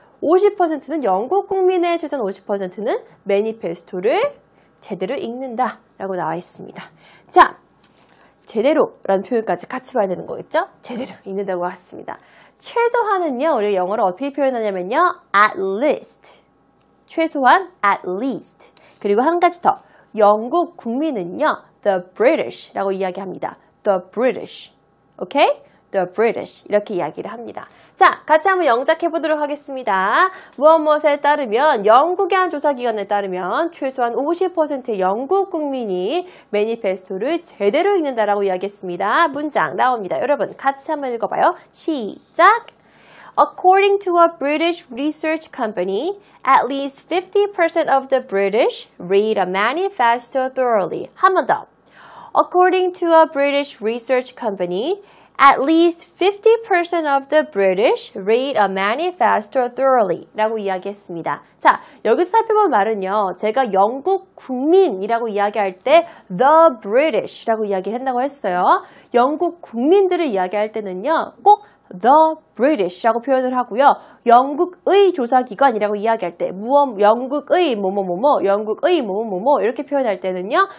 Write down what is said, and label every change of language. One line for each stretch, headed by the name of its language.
Korean: 50%는 영국 국민의 최소한 50%는 매니페스토를 제대로 읽는다 라고 나와 있습니다. 자, 제대로 라는 표현까지 같이 봐야 되는 거겠죠? 제대로 읽는다고 했습니다. 최소한은요, 우리 영어로 어떻게 표현하냐면요, at least. 최소한 at least. 그리고 한 가지 더, 영국 국민은요, the British 라고 이야기합니다.
English: the British. 오케이?
Korean: The British 이렇게 이야기를 합니다. 자, 같이 한번 영작해 보도록 하겠습니다. 무엇에 따르면, 영국의 한 조사기관에 따르면 최소한 50%의 영국 국민이 매니페스토를 제대로 읽는다라고 이야기했습니다. 문장 나옵니다. 여러분 같이 한번 읽어봐요. 시작!
English: According to a British research company, at least 50% of the British read a manifesto thoroughly.
Korean: 한 번 더.
English: According to a British research company, at least 50% of the British read a manifesto thoroughly
Korean: 라고 이야기했습니다. 자, 여기서 살펴본 말은요, 제가 영국 국민이라고 이야기할 때 the British 라고 이야기를 한다고 했어요. 영국 국민들을 이야기할 때는요, 꼭 the British라고 표현을 하고요. 영국의 조사기관이라고 이야기할 때 영국의 뭐뭐뭐뭐, 영국의 뭐뭐뭐뭐 이렇게 표현할 때는요.